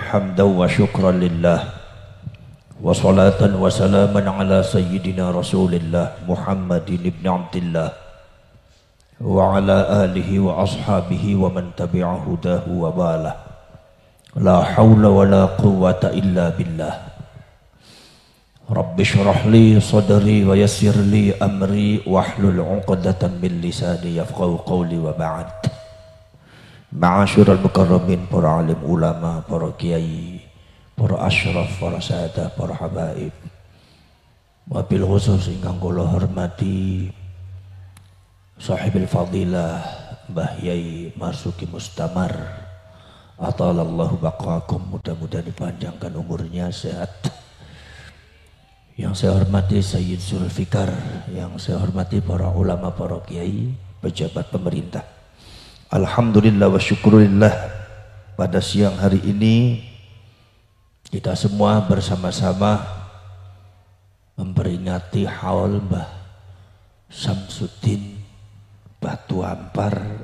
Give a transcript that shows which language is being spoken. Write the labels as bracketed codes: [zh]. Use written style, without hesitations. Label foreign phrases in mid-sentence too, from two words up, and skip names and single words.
[ar] حمدا وشكرا لله. وصلاة وسلاما على سيدنا رسول الله محمد بن عبد الله وعلى آله وأصحابه ومن تبع هداه ووالاه. لا حول ولا قوة إلا بالله. رب اشرح لي صدري ويسر لي أمري واحلل عقدة من لساني يفقهوا قولي وبعد. معاشر المكرمين, [id] para alim ulama, para kiai, para asyraf, para sahadah, para habaib. [ar] وبالخصوص [jv] ingkang kula hormati [ar] صاحب الفضيلة Mbah Yai Marzuki Mustamar. أطال الله بقاءكم, [id] mudah-mudahan dipanjangkan umurnya, sehat. Yang saya hormati Sayyid Zulfikar, yang saya hormati para ulama, para kiai, pejabat pemerintah. [ar] الحمد لله والشكر لله, [id] pada siang hari ini kita semua bersama-sama memperingati haul Mbah Samsuddin Batu Ampar.